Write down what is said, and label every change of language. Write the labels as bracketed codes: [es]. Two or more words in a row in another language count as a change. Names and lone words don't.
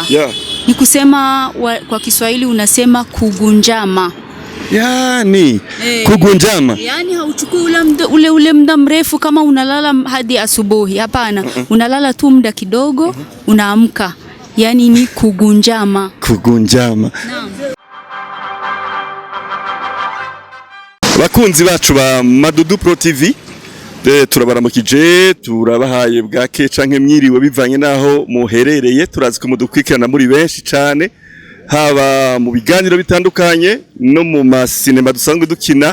[sw] Ni kusema kwa Kiswahili unasema kugunjama. Yani kugunjama. Yani hauchukui ule muda mrefu kama unalala hadi asubuhi. Hapana, unalala tu muda kidogo, unaamka. Yani ni kugunjama. Kugunjama. Naam. [rn] Bakunzi bacu ba Madudu Pro TV, turabaramukije, turabahaye bwake canke mwiriwe bivanye naho muherereye. Turazi ko mudukwikirana muri benshi cyane, haba mu biganiro bitandukanye no mu masinema dusanzwe dukina.